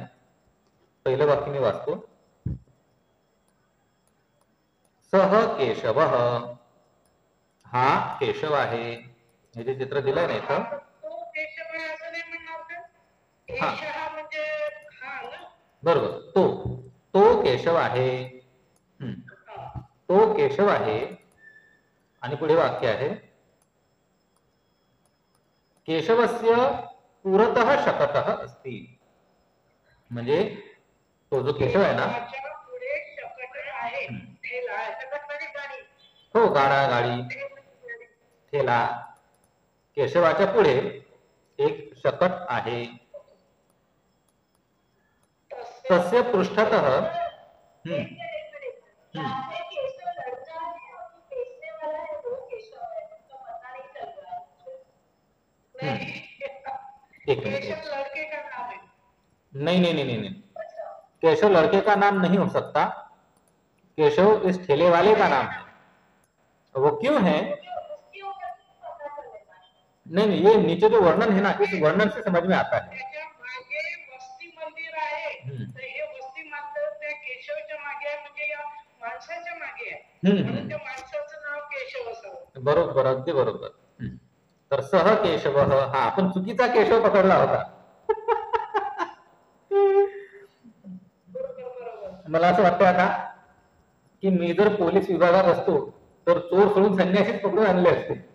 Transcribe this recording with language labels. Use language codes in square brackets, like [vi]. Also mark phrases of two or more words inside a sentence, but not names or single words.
[mr] पहिलं वाक्य मी वाचतो. [sa] सह केशव, [mr] हा केशव आहे. हे जे चित्र दिलंय ना इथं, बरोबर, तो केशव आहे. तो केशव आहे. आणि पुढे वाक्य आहे [sa] केशवस्य पुरतः शकटः अस्ति. [mr] म्हणजे तो जो केशव आहे ना, हो, गाडा, गाडी, ठेला. केशवाच्या पुढे एक शकट आहे. [sa] तस्य पृष्ठतः [hi] एक लड़के का नाम है? नहीं, केशव लड़के का नाम नहीं हो सकता. केशव इस ठेले वाले का नाम है. वो क्यों है? नहीं, ये नीचे जो वर्णन है ना, इस वर्णन से समझ में आता है. [mr] वस्ती मंदिर आहे, तर हे वस्ती मंदिर त्या केशवच्या मागे आहे, म्हणजे या माणसाच्या मागे आहे, म्हणून त्या माणसाचं नाव केशव असावं. बरोबर, अगदी बरोबर. तर [sa] सह केशव, [mr] हा आपण चुकीचा केशव पकडला होता. मला असं वाटतं आता की मी जर पोलीस विभागात असतो तर चोर सोडून संन्यासीच पकडून आणले असते.